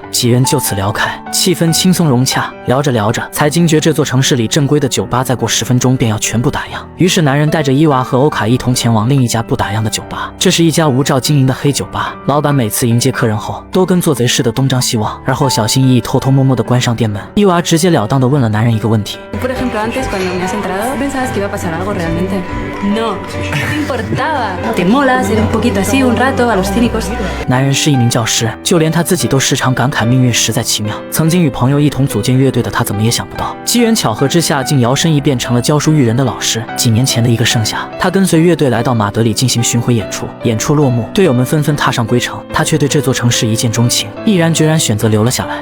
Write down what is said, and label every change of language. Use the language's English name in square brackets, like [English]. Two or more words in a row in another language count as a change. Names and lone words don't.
[Chinese] 几人就此聊开，气氛轻松融洽。聊着聊着，才惊觉这座城市里正规的酒吧再过10分钟便要全部打烊。于是男人带着伊娃和欧卡一同前往另一家不打烊的酒吧。这是一家无照经营的黑酒吧，老板每次迎接客人后都跟做贼似的东张西望，而后小心翼翼偷偷摸摸地关上店门。伊娃直截了当地问了男人一个问题。 [Spanish] Por ejemplo, antes cuando me has entrado pensabas que iba a pasar algo realmente. No, no te importaba. Te mola ser un poquito así un rato a los cínicos. [Chinese] 男人是一名教师，就连他自己都时常感慨命运实在奇妙。曾经与朋友一同组建乐队的他，怎么也想不到，机缘巧合之下，竟摇身一变成了教书育人的老师。几年前的一个盛夏，他跟随乐队来到马德里进行巡回演出。演出落幕，队友们纷纷踏上归程，他却对这座城市一见钟情，毅然决然选择留了下来。